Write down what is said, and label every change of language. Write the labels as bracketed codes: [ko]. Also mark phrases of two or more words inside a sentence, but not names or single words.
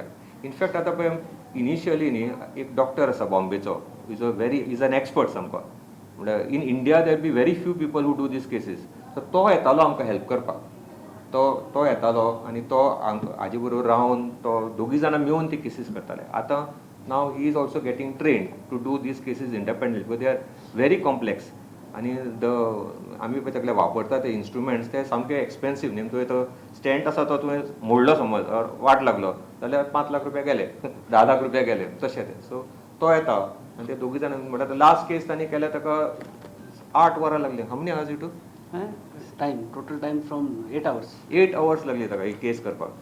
[kok] इनफॅक्ट आतां पळय इनिशियली न्ही एक डॉक्टर आसा बॉम्बेचो, [en] is an expert [kok] सामको. [en] म्हणल्यार in India there be very few people who do these cases. [kok] सो तो येतालो आमकां हेल्प करपाक. तो येतालो आनी तो हाजे बरोबर रावन तो दोगी जाणां मेळून ती केसीस करताले. [en] आतां now he is also getting trained to do these cases independent because they are very complex. [kok] आनी आमी पळय तकले वापरता ते इन्स्ट्रुमेंट्स ते सामके एक्सपेन्सीव न्ही. तुवें तो स्टँट आसा तो तुवें मोडलो समज वाट लागलो जाल्यार 5 लाख रुपया गेले, 10 लाख रुपया गेले तशें ते. सो तो येता आनी ते दोगी जाणां म्हणटा [en] last case [kok] तांणी केल्या ताका 8 वरां लागली. [en] How many hours it took? Total time from 8 hours. [kok] 8 hours लागली ताका ही केस करपाक.